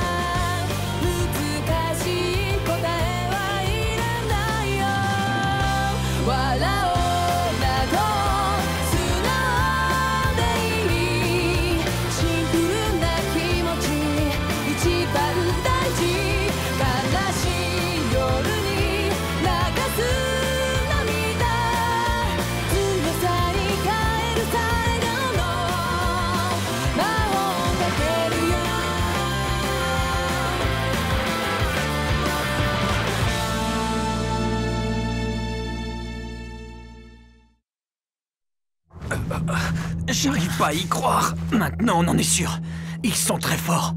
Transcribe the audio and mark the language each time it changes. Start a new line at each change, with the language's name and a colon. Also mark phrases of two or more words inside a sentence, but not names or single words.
Japanese: 難しい答えはいらないよ笑おうなど素直でいいシンプルな気持ち一番大事悲しい夜に流す涙強さに変える最後の魔法をかけるよ
French: J'arrive pas à y croire. Maintenant, on en est sûr. Ils sont très forts.